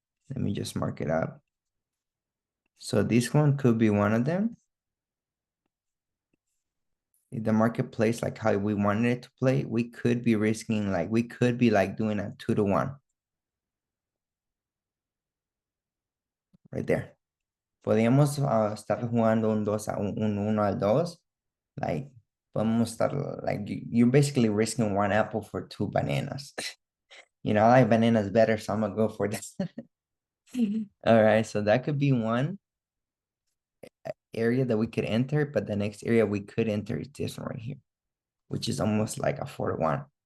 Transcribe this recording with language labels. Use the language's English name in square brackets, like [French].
[English] Let me just mark it up. So this one could be one of them. If the market plays like how we wanted it to play, we could be risking, like we could be like doing a 2-to-1. Right there. [Spanish] Podríamos estar jugando un 1 al 2. Like, podemos estar [English] like you're basically risking one apple for two bananas. You know, I like bananas better, so I'm gonna go for that. All right, so that could be one area that we could enter, but the next area we could enter is this one right here, which is almost like a 4 to 1.